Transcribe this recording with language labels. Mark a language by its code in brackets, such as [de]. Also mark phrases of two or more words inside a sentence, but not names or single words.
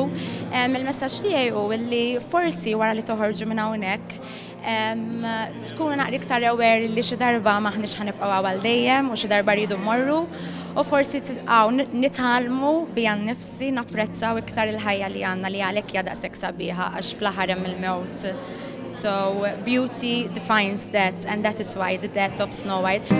[mt] Il-messaġġ tiegħi hu li forsi wara li toħorġu minn hawnhekk tkunu naqra iktar aware li xi darba maħniex ħanibqgħu għal dejjem u xi darba rridu mmorru u forsi nitħallmu bija nnifsi napprezzaw iktar il-ħajja li għandna li għalhekk hija daqshekk sabiħa għax fl-aħħar hemm il-mewt. [en] So beauty defines death, and that is why the death of Snow White.